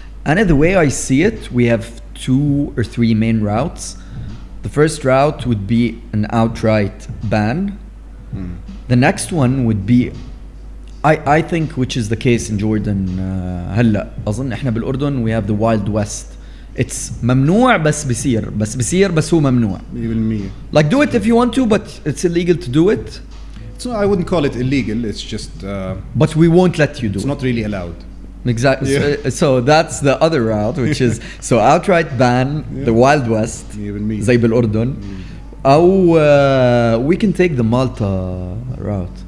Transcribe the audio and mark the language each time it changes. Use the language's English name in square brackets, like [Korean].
[English] And the way I see it, we have 2 or 3 main routes. The first route would be an outright ban. The next one would be, I think, which is the case in Jordan. [Arabic] هلا أظن إحنا بالأردن [English] we have the Wild West. [Arabic] It's ممنوع بس بصير بس هو ممنوع. [English] Like, do it if you want to, but it's illegal to do it. So I wouldn't call it illegal. It's just. But we won't let you do it. It's not really allowed. Exactly. So that's the other route, which is outright ban the Wild West. [Arabic] زي بالأردن. أو [English] we can take the Malta route.